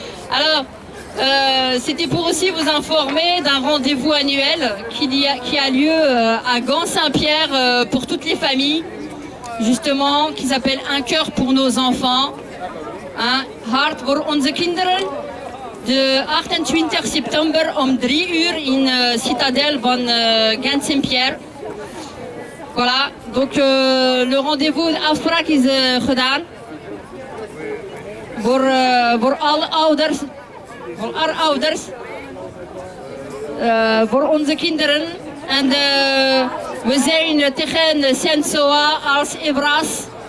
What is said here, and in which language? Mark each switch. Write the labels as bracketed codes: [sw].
[fr] Alors, c'était pour aussi vous informer d'un rendez-vous annuel qui a lieu à Gand-Saint-Pierre pour toutes les familles, justement, qui s'appelle Un cœur pour nos enfants. [nl] Hein, Hart voor onze kinderen. De 28 september om 3 uur in Citadel van Gand-Saint-Pierre. [fr] Voilà, donc le rendez-vous, [nl] de afspraak is gedaan. Voor alle ouders, voor alle ouders, voor onze kinderen. En we zijn tegen Sensoa als Evras.